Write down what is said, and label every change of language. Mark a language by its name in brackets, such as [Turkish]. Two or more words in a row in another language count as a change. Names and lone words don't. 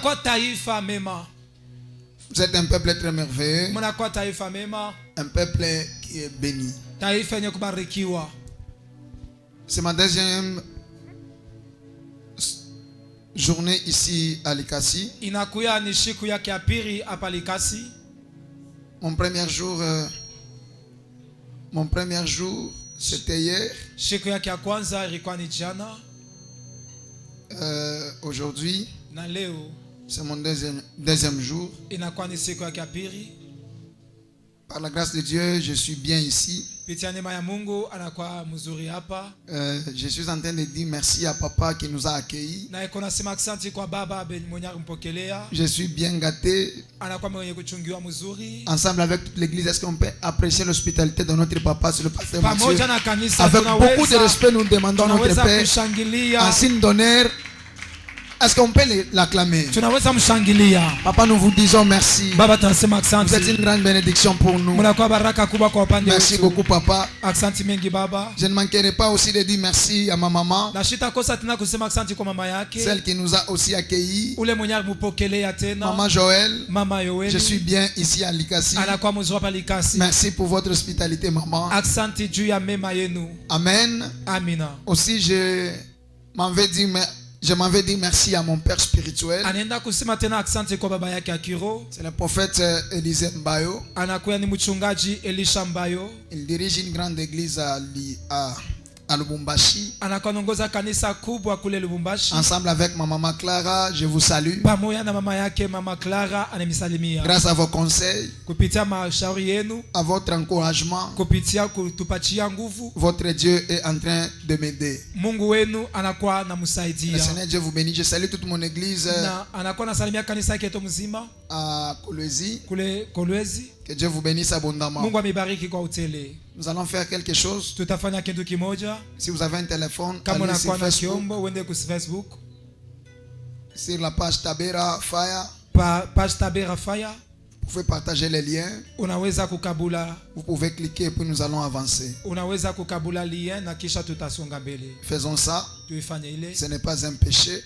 [French] Vous êtes un peuple très merveilleux. Un peuple qui est béni. C'est ma deuxième journée ici à Likasi. [Swahili] Inakuya ni siku yake ya pili hapa Likasi. [French] Mon premier jour, c'était hier. [Swahili] Siku yake ya kwanza ilikuwa ni jana. [French] Aujourd'hui, [Swahili] na leo [French] c'est mon deuxième jour. [Swahili] Inakuwa ni siku yake ya pili. [French] Par la grâce de Dieu, je suis bien ici. [Swahili] Pitia neema ya Mungu anakuwa mzuri hapa. [French] Je suis en train de dire merci à papa qui nous a accueillis. [Swahili] Na iko nasema asante kwa baba mwenye kumpokelea. [French] Je suis bien gâté. [Swahili] Anakuwa mwenye kuchungiwa mzuri. [French] Ensemble avec toute l'église, est-ce qu'on peut apprécier l'hospitalité de notre papa, c'est le pasteur Mathieu. [Swahili] Pamoja na kanisa [French] avec [Swahili] tunaweza, [French] beaucoup de respect, nous demandons notre Père en signe d'honneur. Est-ce qu'on peut l'acclamer? [Swahili] Tunaweza mshangilia. [French] Papa, nous vous disons merci. [Swahili] Baba tunasema asante. [French] Vous êtes une grande bénédiction pour nous. [Swahili] Mnakuwa baraka kubwa kwa upande wetu. [French] Merci beaucoup papa. [Swahili] Asante mengi baba. [French] Je ne manquerai pas aussi de dire merci à ma maman. [Swahili] Na sitakosa tena kusema asante kwa mama yake. [French] Celle qui nous a aussi accueillis. [Swahili] Ule mwenye alimupokelea tena. [French] Maman Joël. [Swahili] Mama Yoeli. [French] Je suis bien ici à Likasi. [Swahili] Anakuwa mzuri hapa Likasi. [French] Merci pour votre hospitalité maman. [Swahili] Asante juu ya mema yenu. [French] Amen. [Swahili] Amina. [French] Aussi je m'en vais dire merci à mon père spirituel. [Swahili] Anaenda kusema tena asante kwa baba yake Akiro. [French] C'est le prophète Élisée Mbayo. [Swahili] Anakuwa ni mchungaji Elisha Mbayo. [French] Il dirige une grande église à Lubumbashi. [Swahili] Anakonongoza kanisa kubwa kule Lubumbashi. [French] Ensemble avec ma maman Clara, je vous salue. [Swahili] Pamoja na mama yake mama Clara anemisalimia. [French] Grâce à vos conseils, [Swahili] kupitia mashauri yenu, [French] à votre encouragement, [Swahili] kupitia kutupatia nguvu, [French] votre Dieu est en train de m'aider. [Swahili] Mungu wenu anakuwa namsaidia. [French] Le Seigneur Dieu vous bénit. Je salue toute mon église. [Swahili] Na anakuwa nasalimia kanisa yake mzima [French] à Kolwezi. [Swahili] Kule Kolwezi. [French] Que Dieu vous bénisse abondamment. [Swahili] Mungu amebariki kwa utele. [French] Nous allons faire quelque chose. [Swahili] Tutafanya kitu kimoja. [French] Si vous avez un téléphone, [Swahili] kama [French] allez sur [Swahili] na kiombo uende ku Facebook. [French] Sur la page Tabera Fire. [Swahili] Page Tabera Fire. [French] Vous pouvez partager les liens. [Swahili] Unaweza kukabula. [French] Vous pouvez cliquer et puis nous allons avancer. [Swahili] Unaweza kukabula lien na kisha tutasonga mbele. [French] Faisons ça. [Swahili] Tuifanye ile. [French] Ce n'est pas un péché.